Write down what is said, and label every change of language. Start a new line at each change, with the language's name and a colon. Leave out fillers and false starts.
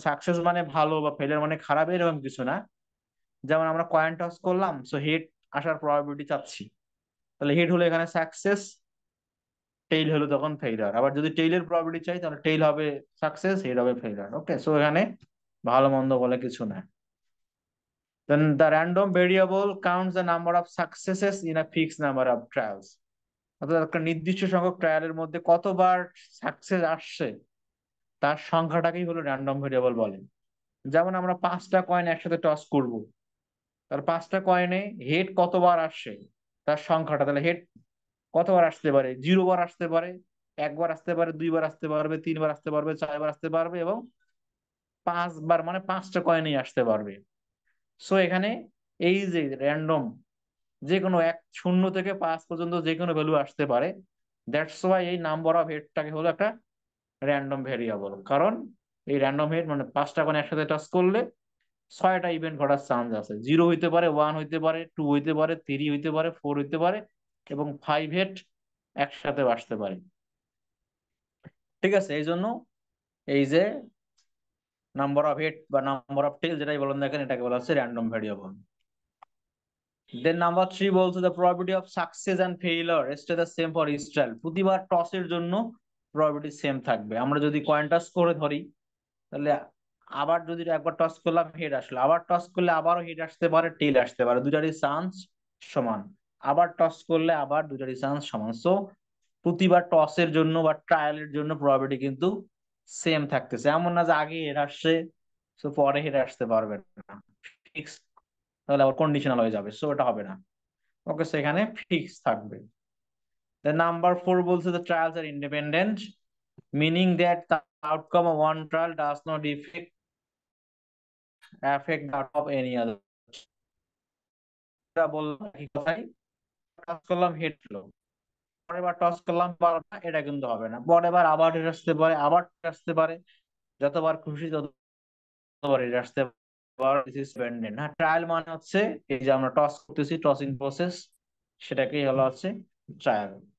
Bangla: Success মানে ভালো বা ফেলিয়ার মানে খারাপ এরকম কিছু না। যেমন আমরা কয়েন টস করলাম, সো হেড আসার প্রবাবিলিটি চাচ্ছি, তাহলে হেড হলো এখানে সাকসেস, টেইল হলো তখন ফেইলার। আবার যদি টেইলের প্রবাবিলিটি চাই তাহলে টেইল হবে সাকসেস, হেড হবে ফেইলার। ওকে, সো এখানে ভালো মন্দ বলে কিছু না।
English: Then the random variable counts the number of successes in a fixed number of trials.
Bangla: অর্থাৎ একটা নির্দিষ্ট সংখ্যক ট্রায়ালের মধ্যে কতবার সাকসেস আসছে তার সংখ্যাটাকেই হলো র্যান্ডম ভেরিয়েবল বলে। যেমন আমরা 5টা কয়েন একসাথে টস করব, তার 5টা কয়েনে হেড কতবার আসছে তার সংখ্যাটা, তাহলে হেড কতবার আসতে পারে, 0 বার আসতে পারে, 1 বার আসতে পারে, 2 বার আসতে পারবে, 3 বার আসতে পারবে, 4 বার আসতে পারবে, এবং 5 বার মানে 5টা কয়েনেই আসতে পারবে। সো এখানে এই যে র্যান্ডম, যে কোনো এক, 0 থেকে 5 পর্যন্ত যে কোনো ভ্যালু আসতে পারে।
English: that's why
Bangla: এই নাম্বার অফ হেডটাকে হলো একটা র্যান্ডম ভেরিয়েবল। কারণ এই র্যান্ডম হেড মানে 5টা কোণ একসাথে টাচ করলে 6টা ইভেন্ট ঘটার চান্স আছে। 0 হইতে পারে, 1 হইতে পারে, 2 হইতে পারে, 3 হইতে পারে, 4 হইতে পারে, এবং 5 হেড একসাথে আসতে পারে। ঠিক আছে? এই জন্য এই যে নাম্বার অফ হেড বা নাম্বার অফ টেল যেটাই বলেন দেখেন, এটাকে বলা হচ্ছে র্যান্ডম ভেরিয়েবল। দেন নাম্বার 3 বলছে
English: the probability of success and failure stay the same for each trial.
Bangla: প্রতিবার টসের জন্য প্রবাবিলিটি সেম থাকবে। আমরা যদি কয়েন টস করে ধরি, তাহলে আবার যদি একবার টস করলাম হেড আসলো, আবার টস করলে আবারও হেড আসতে পারে, টেল আসতে পারে, দুটারই চান্স সমান। আবার টস করলে আবার দুটারই চান্স সমান। সো প্রতিবার টসের জন্য বা ট্রায়ালের জন্য প্রবাবিলিটি কিন্তু সেম থাকতেছে। এমন না যে আগে হেড আসছে সো পরে হেড আসতে পারবে না, ফিক্স, তাহলে আবার কন্ডিশনাল হয়ে যাবে, সো ওটা হবে না। ওকে, সেখানে ফিক্স থাকবে।
English: The number 4
Bangla: বলছে
English: the trials are independent, meaning that the outcome of one trial does not affect that of any other.
Bangla: এটা বললাম একই কথাই, টস করলাম হেড লো, পরের বার টস করলাম বারোটা, এটা কিন্তু হবে না। পরের বার আবার হেড আসতে পারে, আবার আসতে পারে, যতবার খুশি ততবার হেড আসতে পারে।
English: This is dependent.
Bangla: হ্যাঁ, ট্রায়াল মানে হচ্ছে এই যে আমরা টস করতেছি, টসিং প্রসেস, সেটাকেই হলো হচ্ছে ট্রায়াল।